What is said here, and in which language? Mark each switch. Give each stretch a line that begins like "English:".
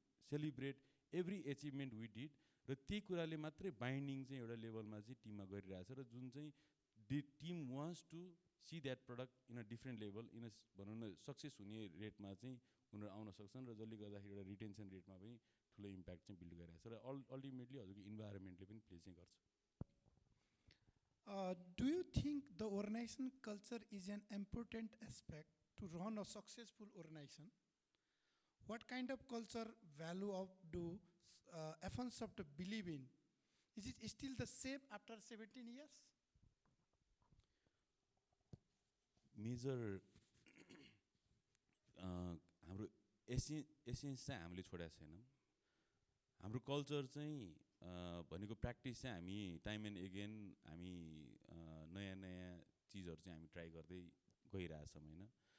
English: celebrate every achievement we did,
Nepali: र त्यही कुराले मात्रै बाइन्डिङ चाहिँ एउटा लेभलमा चाहिँ टिममा गरिरहेछ, र जुन चाहिँ
English: team wants to see that product in a
Nepali: different level, in a भनौँ न सक्सेस हुने रेटमा चाहिँ उनीहरू आउन सक्छन्, र जसले गर्दाखेरि एउटा रिटेन्सन रेटमा पनि ठुलो इम्प्याक्ट चाहिँ बिल्ड गरिरहेछ, र अल्टिमेटली हजुरको इन्भाइरोमेन्टले पनि प्ले चाहिँ गर्छ।
English: Do you think the organization culture is an important aspect to run a successful organization? What kind of culture value of do F1 Soft believe in? Is it still the same after 17 years?
Nepali: Major हाम्रो essence चाहिँ हामीले छोडेको छैनौँ। हाम्रो culture चाहिँ भनेको practice चाहिँ हामी
English: time and again
Nepali: हामी नयाँ नयाँ चिजहरू चाहिँ हामी ट्राई गर्दै गइरहेछौँ होइन।